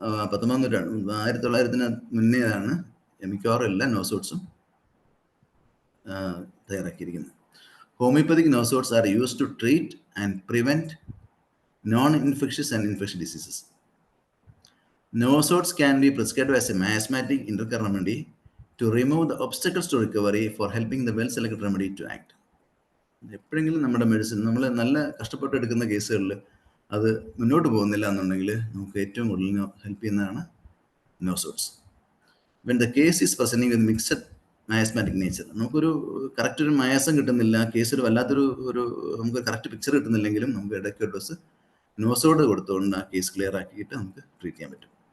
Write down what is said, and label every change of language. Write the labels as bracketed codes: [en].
[ml] 1900 മുന്നേയാണ് മിക്കവാറും എല്ലാ നോസോട്സും തയ്യാറാക്കിയിരിക്കുന്നത്. [en] Homeopathic nosodes are used to treat and prevent non-infectious and infectious diseases. Nosodes can be prescribed as a miasmatic intercurrent remedy to remove the obstacles to recovery for helping the well-selected remedy to act. [ml] എപ്പോഴെങ്കിലും നമ്മുടെ medicine നമ്മൾ നല്ല കഷ്ടപ്പെട്ട് എടുക്കുന്ന കേസുകളിൽ അത് മുന്നോട്ട് പോകുന്നില്ല എന്നുണ്ടെങ്കിൽ നമുക്ക് ഏറ്റവും കൂടുതൽ ഹെൽപ്പ് ചെയ്യുന്നതാണ് നോസോഡ്സ്. [en] when the case is presenting with mixed miasmatic nature, [ml] നമുക്കൊരു കറക്റ്റ് ഒരു മയാസം കിട്ടുന്നില്ല, കേസ് ഒരു വല്ലാത്തൊരു നമുക്ക് കറക്റ്റ് പിക്ചർ കിട്ടുന്നില്ലെങ്കിലും നമുക്ക് ഇടയ്ക്ക് ഒരു ഡോസ് നോസോഡ് കൊടുത്തുകൊണ്ട് ആ കേസ് ക്ലിയർ ആക്കിയിട്ട് നമുക്ക് ട്രീറ്റ് ചെയ്യാൻ പറ്റും.